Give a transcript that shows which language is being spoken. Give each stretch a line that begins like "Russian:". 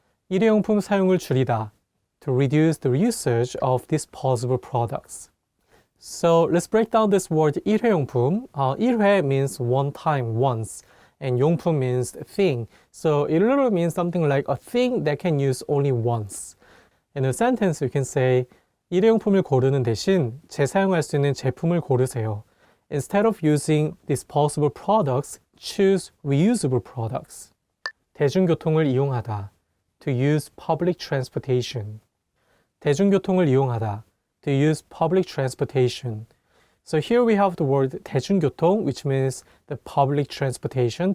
Korean: 일회용품 사용을 줄이다,
English: to reduce the usage of disposable products. So let's break down this word 일회용품. 일회 means one time, once, and 용품 means thing. So it literally means something like a thing that can use only once. In a sentence, you can say
Korean: 일회용품을 고르는 대신 재사용할 수 있는 제품을 고르세요.
English: Instead of using disposable products, choose reusable products.
Korean: 대중교통을 이용하다,
English: to use public transportation.
Korean: 대중교통을 이용하다,
English: to use public transportation. So here we have the word 대중교통, which means the public transportation.